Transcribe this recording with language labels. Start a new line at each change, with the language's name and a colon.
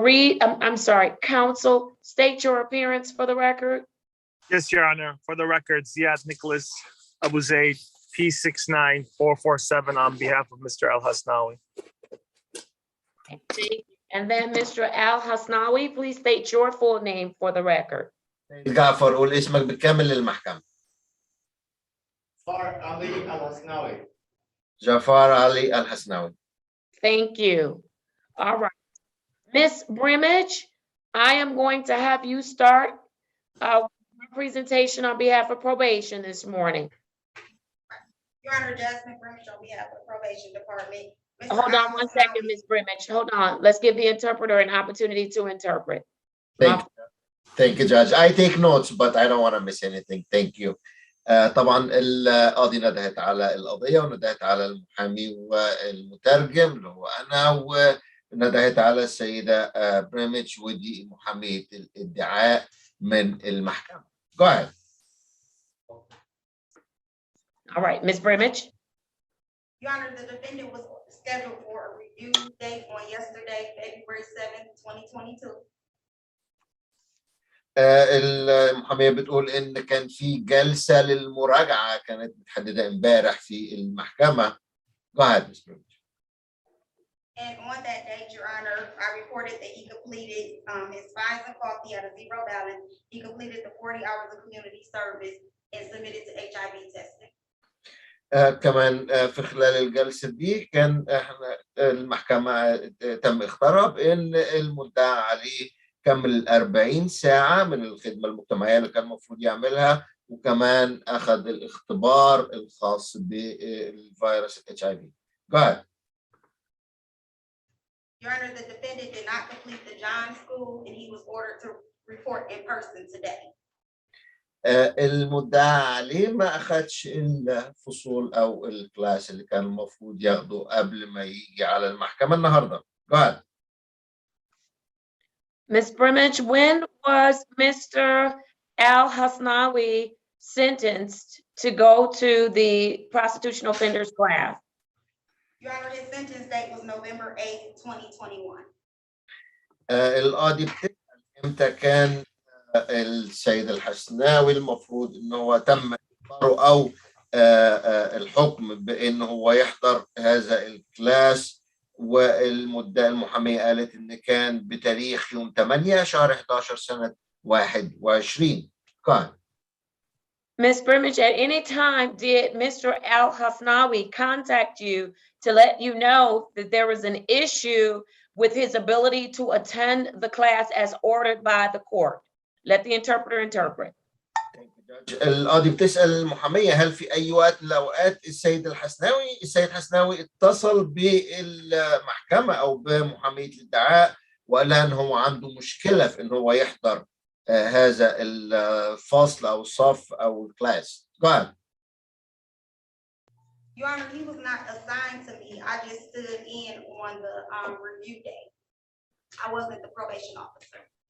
English: Reed, I'm sorry, counsel, state your appearance for the record. Yes, Your Honor. For the record, Ziad Nicholas Abu Zaid, P69447 on behalf of Mr. Al-Hasnawi. Thank you. And then Mr. Al-Hasnawi, please state your full name for the record.
Arabic: جعفر قول اسمك بالكامل للمحكمة. جعفر علي الحسناوي.
English: Thank you. All right. Ms. Brimage, I am going to have you start my presentation on behalf of probation this morning. Your Honor, Jasmine Brimage on behalf of Probation Department. Hold on one second, Ms. Brimage. Hold on. Let's give the interpreter an opportunity to interpret. Thank you, Judge. I take notes, but I don't want to miss anything. Thank you.
Arabic: طبعا القاضي ندهت على القضية وندهت على المحامي والمترجم اللي هو أنا وندهت على السيدة بريميتش ودي محامية الادعاء من المحكمة.
English: Go ahead. All right, Ms. Brimage. Your Honor, the defendant was scheduled for a review date on yesterday, February 7th, 2022.
Arabic: المحامية بتقول إن كان في جلسة للمراجعة كانت متحددة امبارح في المحكمة.
English: Go ahead, Ms. Brimage. And on that date, Your Honor, I reported that he completed his fines and costs. He had a zero balance. He completed the 40 hours of community service and submitted to HIV testing.
Arabic: كمان في خلال الجلسة دي كان احنا المحكمة تم اختارها بأن المدعى عليه كمل 40 ساعة من الخدمة المجتمعية اللي كان المفروض يعملها وكمان أخذ الاختبار الخاص بالفيروس HIV.
English: Go ahead. Your Honor, the defendant did not complete the John School and he was ordered to report in person today. المدعى عليه ما أخدش الفصول أو الكلاس اللي كان المفروض ياخده قبل ما يجي على المحكمة النهاردة. Go ahead. Ms. Brimage, when was Mr. Al Hasnawi sentenced to go to the prostitution offenders class? Your Honor, his sentence date was November 8th, 2021.
Arabic: القاضي بتسأل إمتى كان السيد الحسناوي المفروض إن هو تم إجباره أو الحكم بإن هو يحضر هذا الكلاس، والمدعية المحامية قالت إن كان بتاريخ يوم 8 شهر 11 سنة 21. كان
English: Ms. Brimage, at any time, did Mr. Al Hasnawi contact you to let you know that there was an issue with his ability to attend the class as ordered by the court? Let the interpreter interpret.
Arabic: القاضي بتسأل المحامية هل في أي وقت من الأوقات السيد الحسناوي اتصل بالمحكمة أو بمحامية الادعاء وقال لها إن هو عنده مشكلة في إن هو يحضر هذا الفصل أو الصف أو الكلاس.
English: Go ahead. Your Honor, he was not assigned to me. I just stood in on the review day. I wasn't the probation officer.